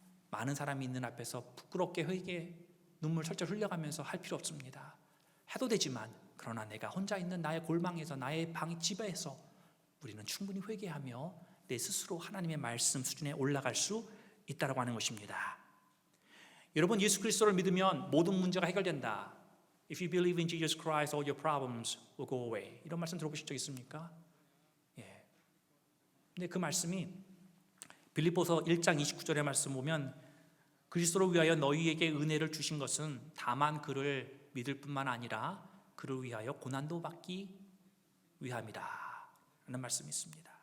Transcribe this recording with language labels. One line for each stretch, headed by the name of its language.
Korean: 많은 사람이 있는 앞에서 부끄럽게 회개 눈물 철철 흘려가면서 할 필요 없습니다. 해도 되지만, 그러나 내가 혼자 있는 나의 골방에서, 나의 집에서 우리는 충분히 회개하며 내 스스로 하나님의 말씀 수준에 올라갈 수 있다고 하는 것입니다. 여러분, 예수 그리스도를 믿으면 모든 문제가 해결된다.
English: If you believe in Jesus Christ, all your problems will go away.
Korean: 이런 말씀 들어보신 적 있습니까? 예. 근데 그 말씀이 빌립보서 1장 29절의 말씀 보면, 그리스도를 위하여 너희에게 은혜를 주신 것은 다만 그를 믿을 뿐만 아니라 그를 위하여 고난도 받기 위함이다 라는 말씀이 있습니다.